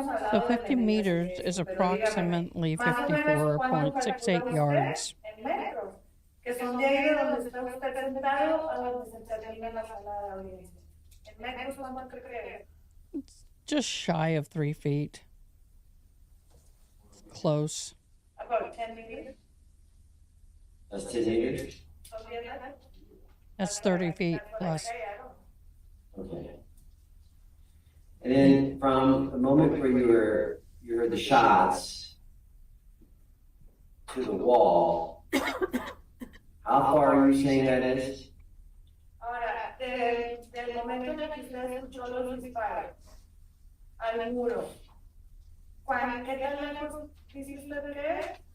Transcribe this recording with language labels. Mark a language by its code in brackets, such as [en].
[en] So 50 meters is approximately 54.68 yards. [es] Que son de ahí de donde está usted sentado a donde se termina la sala de audiencia. En metros, ¿cuánto cree? [en] Just shy of 3 feet. Close. About 10 meters. That's 10 meters? That's 30 feet plus. Okay. And then from the moment where you heard the shots to the wall, how far are you saying that is? [es] Ahora, del momento en el que usted escuchó los disparos al muro, ¿qué tan lejos dice usted que es?